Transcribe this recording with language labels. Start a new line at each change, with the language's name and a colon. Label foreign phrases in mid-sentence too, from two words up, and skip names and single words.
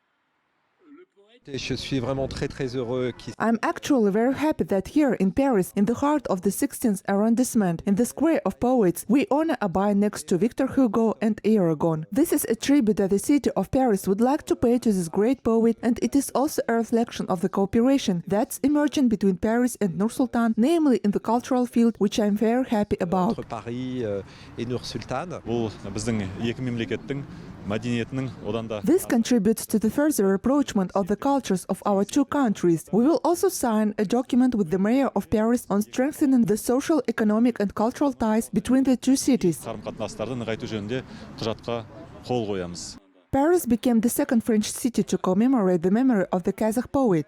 English: I'm actually very happy that here in Paris, in the heart of the 16th arrondissement, in the Square of Poets, we honor Abai next to Victor Hugo and Aragon. This is a tribute that the city of Paris would like to pay to this great poet, and it is also a reflection of the cooperation that's emerging between Paris and Nur-Sultan, namely in the cultural field, which I'm very happy about.
French: Paryz et Nur-Sultan.
Kazakh: Біздің екі мемлекеттің
English: This contributes to the further rapprochement of the cultures of our two countries. We will also sign a document with the mayor of Paris on strengthening the social, economic and cultural ties between the two cities. Paris became the second French city to commemorate the memory of the Kazakh poet.